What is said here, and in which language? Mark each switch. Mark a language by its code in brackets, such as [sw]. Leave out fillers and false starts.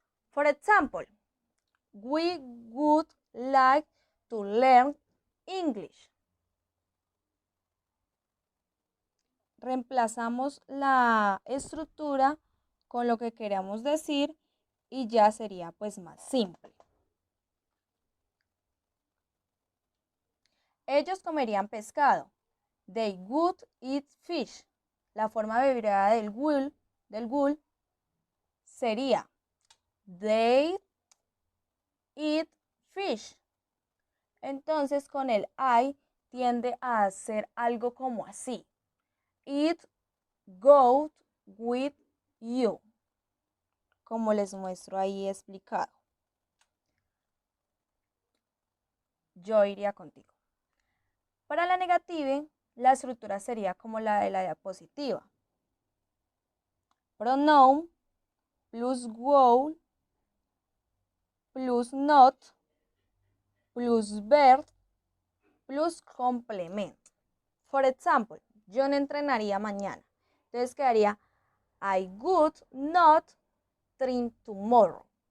[en] For example, we would like to learn English. [es] Reemplazamos la estructura con lo que queramos decir y ya sería pues más simple. Ellos comerían pescado. [en] They would eat fish. [es] La forma abreviada del would sería [en] they eat fish. [es] Entonces con el I tiende a hacer algo como así. [en] It goes with you. [es] Como les muestro ahí explicado. Yo iría contigo. Para la negative, la estructura sería como la de la diapositiva. [en] Pronoun plus would plus not plus verb plus complemento. For example, [es] yo no entrenaría mañana. Entonces quedaría [en] I would not train tomorrow.